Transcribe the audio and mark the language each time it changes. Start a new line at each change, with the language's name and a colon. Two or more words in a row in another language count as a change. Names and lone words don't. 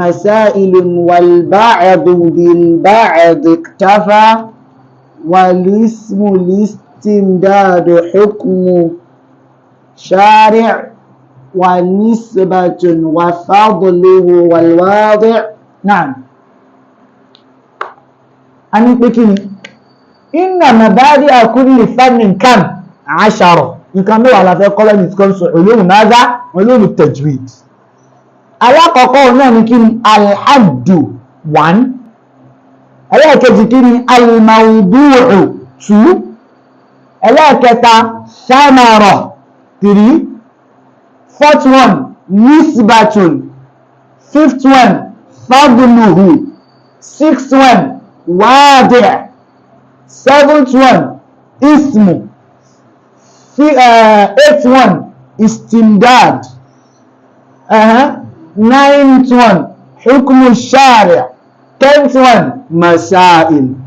Arabic: مسائل والبعض بالبعض اكتفى والاسم الاستمداد حكم شارع ونسبة وفضله والواضع. نعم أنا بكني إن مبادئ كل فن كم 10.
Yoruba: nǹkan mẹ́wàá la fẹ́ kọ́ lẹ́nu tí kò sọ
Arabic: علوم ماذا علوم التجويد.
Yoruba: alákọ̀ọ́kọ́ náà ni kí ni alhaddu 1, ẹlẹ́ẹ̀kejì kí ni almawdu'u 2, ẹlẹ́ẹ̀kẹta samara 3,
English: 4th one nisbatun, 5th one fadluhu, 6th one wadi', 7th one ismu, 8th one istimdad, 9th one
Arabic: حكم شارع',
English: 10th one masail.